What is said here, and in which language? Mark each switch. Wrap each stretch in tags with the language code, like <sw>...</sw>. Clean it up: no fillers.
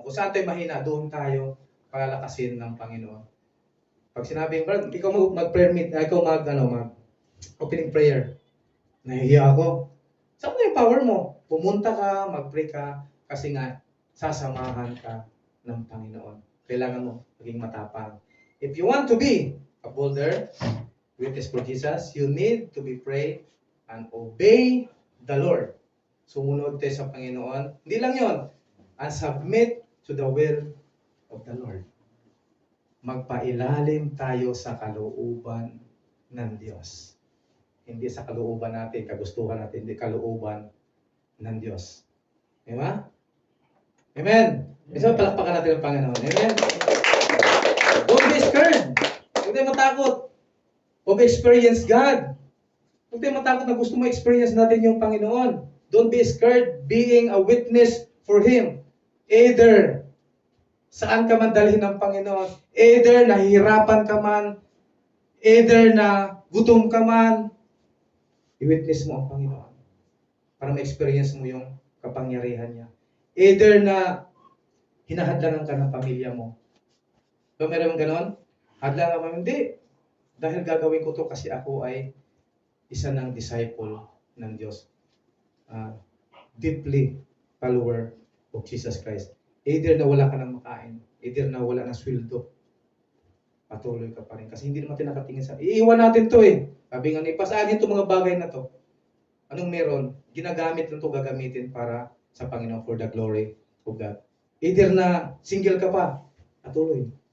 <tl>Kung saan tayo mahina, doon tayo palalakasin ng Panginoon. Pag sinabing, Brad, ikaw mag-prayer meet, ikaw mag-opening prayer. Nahihiya ako. Saan mo yung power mo? Pumunta ka, mag-pray ka, kasi nga, sasamahan ka ng Panginoon. Kailangan mo maging matapang.</tl> <en>If you want to be a bolder witness for Jesus, you need to be pray and obey the Lord.</en> <tl>Sumunod tayo sa Panginoon. Hindi lang yon,</tl> <en>and submit to the will of the Lord.</en> <tl>Magpailalim tayo sa kalooban ng Diyos. Hindi sa kalooban natin, kagustuhan natin, hindi kalooban ng Diyos. Diba? Amen. Isa palakpakan natin ang Panginoon. Amen.</tl> <en>Don't be scared.</en> <tl>Huwag tayo matakot.</tl> <en>Of experience God.</en> <tl>Huwag tayo matakot na gusto mo experience natin yung Panginoon.</tl> <en>Don't be scared being a witness for Him.</en> <tl>Either saan ka man dalhin ng Panginoon, either nahihirapan ka man, either na gutom ka man, i-witness mo ang Panginoon para ma-experience mo yung kapangyarihan niya. Either na hinahadlangan ka ng pamilya mo. So, meron ganon? Hadlangan mo, hindi. Dahil gagawin ko to kasi ako ay isa ng disciple ng Diyos.</tl> <en>Deeply follower of Jesus Christ.</en> <tl>Either na wala ka ng makain, either na wala ng sweldo, patuloy ka pa rin. Kasi hindi naman tayo nakatingin sa... Iiwan natin to eh. Sabi nga ni Pasaan itong mga bagay na to. Anong meron? Ginagamit lang to, gagamitin para sa Panginoon</tl> <en>for the glory of God.</en> <tl>Either na single ka pa, patuloy.</tl>